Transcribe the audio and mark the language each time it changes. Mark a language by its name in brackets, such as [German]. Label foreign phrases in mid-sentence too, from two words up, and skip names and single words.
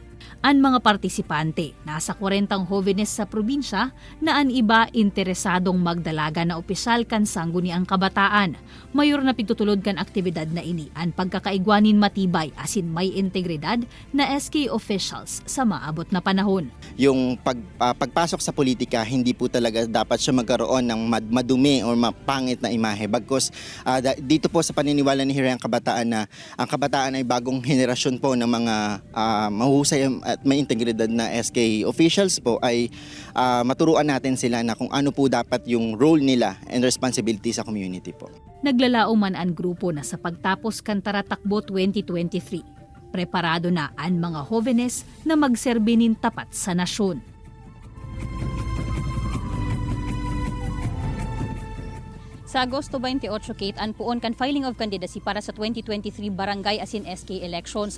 [Bikol] Ang mga partisipante, nasa 40 jóvenes sa probinsya na ang iba interesadong magdalaga na opisyal kan sangguniang kabataan. Mayor na pigtutulod kan aktibidad na ini ang pagkakaigwanin matibay asin may integridad na SK officials sa maabot na panahon. [Filipino] Yung pagpasok sa politika, hindi po talaga dapat siya magkaroon ng madumi o mapangit na imahe. Bagkus dito po sa paniniwala ni Hirayang Kabataan na ang kabataan ay bagong henerasyon po ng mga mahusay at may integridad na SK officials po ay maturuan natin sila na kung ano po dapat yung role nila [English] and responsibility [Filipino] sa community po. [Bikol] Naglalao man ang grupo na sa pagtapos kan Taratakbo 2023. Preparado na ang mga jóvenes na magserbi nin tapat sa nasyon. Sa Agosto 28, Kate, ang puon kan [English] filing of candidacy [Bikol] para sa 2023 barangay asin SK elections.